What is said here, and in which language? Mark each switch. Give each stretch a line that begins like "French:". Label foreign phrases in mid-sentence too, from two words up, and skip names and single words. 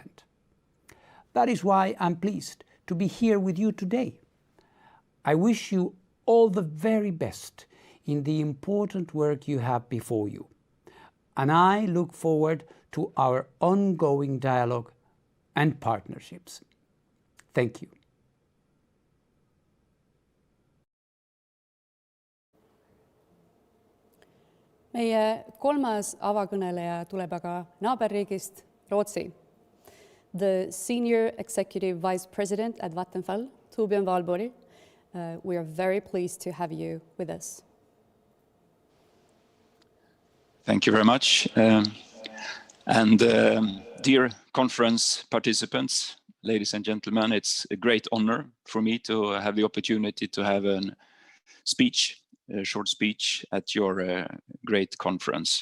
English: That is why I'm pleased to be here with you today. I wish you all the very best in the important work you have before you. And I look forward to our ongoing dialogue and partnerships. Thank you.
Estonian: Meie kolmas avakõneleja tuleb aga naaberriigist Rootsi.
English: The Senior Executive Vice President at Vattenfall, Torbjörn Wahlborg. We are very pleased to have you with us. Thank you very much. Dear conference participants, ladies and gentlemen, it's a great honor for me to have the opportunity to have a short speech at your great conference.